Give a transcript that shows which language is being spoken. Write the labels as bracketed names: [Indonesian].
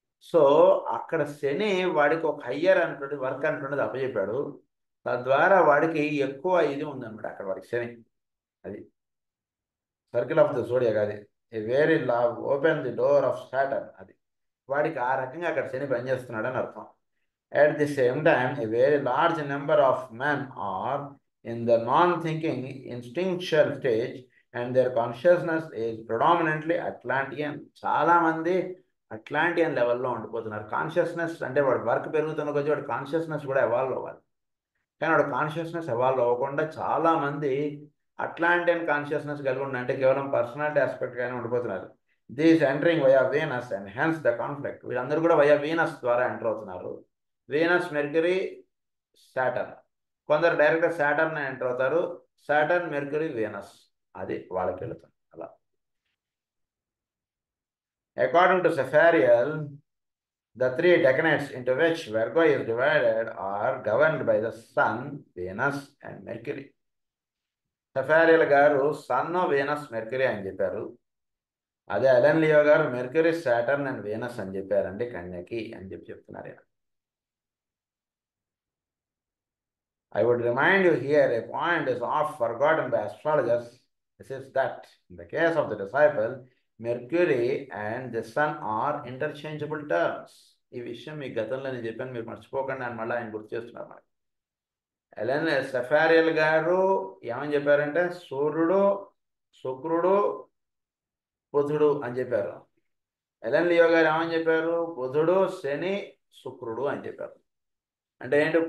[Telugu] So అక్కడ శని వాడికి ఒక హయ్యర్ అనేటువంటి వర్క్ అనేటువంటిది అప్పచెప్పాడు. తద్వారా వాడికి ఎక్కువ ఇది ఉందన్నమాట అక్కడ వాడికి శని. అది సర్కిల్ ఆఫ్ ద జోడియాక్, అది [English] Very open the door of Saturn. [Telugu] అది వాడికి ఆ రకంగా అక్కడ శని పనిచేస్తున్నాడు అని అర్థం. [English] At the same time, a very large number of men are in the non-thinking instinctual stage and their consciousness is predominantly Atlantean. [Telugu] చాలా మంది అట్లాంటియన్ లెవెల్లో ఉండిపోతున్నారు. కాన్షియస్నెస్ అంటే వాడు వర్క్ పెరుగుతున్న కొద్దీ వాడు కాన్షియస్నెస్ కూడా ఎవాల్వ్ అవ్వాలి. కానీ వాడు కాన్షియస్నెస్ ఎవాల్వ్ అవ్వకుండా చాలా మంది అట్లాంటియన్ కాన్షియస్నెస్ కలిగి ఉండి అంటే కేవలం పర్సనాలిటీ ఆస్పెక్ట్ గానే ఉండిపోతున్నారు. [English] These entering via Venus and hence the conflict. [Telugu] వీళ్ళందరూ కూడా వయా వీనస్ ద్వారా ఎంటర్ అవుతున్నారు. Venus, mercury, Saturn. కొందరు డైరెక్ట్గా సాటర్న్ ఎంటర్ అవుతారు. సాటర్న్, మెర్క్యూరీ, వీనస్, అది వాళ్ళకి వెళుతుంది అలా. [English] According to Sepharial, the three decanates into which Virgo is divided are governed by the Sun, Venus and Mercury. [Telugu] సెఫారియల్ గారు సన్, వీనస్, మెర్క్యూరీ అని చెప్పారు. అదే అలెన్ లియో గారు మెర్క్యూరీ, సాటర్న్ అండ్ వీనస్ అని చెప్పారండి కన్యకి అని చెప్తున్నారు ఆయన. [English] I would remind you here, a point is oft forgotten by astrologers. This is that in the case of the disciple, Mercury and the Sun are interchangeable terms. [Telugu] ఈ విషయం మీ గతంలో నేను చెప్పాను, మీరు మర్చిపోకండి అని మళ్ళీ ఆయన గుర్తు చేస్తున్నారు మనకి. ఎలెన్ సెఫారియల్ గారు ఏమని చెప్పారంటే సూర్యుడు, శుక్రుడు, బుధుడు అని చెప్పారు. ఎలెన్ లియో గారు ఏమని చెప్పారు? బుధుడు, శని, శుక్రుడు అని చెప్పారు. అంటే ఏంటి?